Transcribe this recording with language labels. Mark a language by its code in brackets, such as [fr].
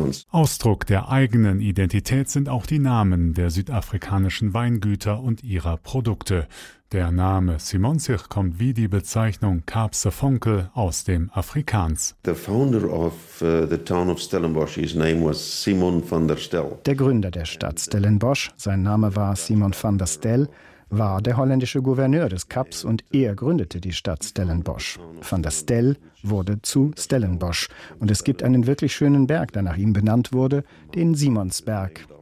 [de] Ausdruck der eigenen Identität sind auch die Namen der südafrikanischen Weingüter und ihrer Produkte. Der Name Simonsich kommt wie die Bezeichnung Carpse Funkel aus dem Afrikaans. [en] The founder of the town of Stellenbosch, his name was Simon van der Stel. [de] Der Gründer der Stadt Stellenbosch, sein Name war Simon van der Stel, war der holländische Gouverneur des Kaps und er gründete die Stadt Stellenbosch. Van der Stel wurde zu Stellenbosch und es gibt einen wirklich schönen Berg, der nach ihm benannt wurde, den Simonsberg.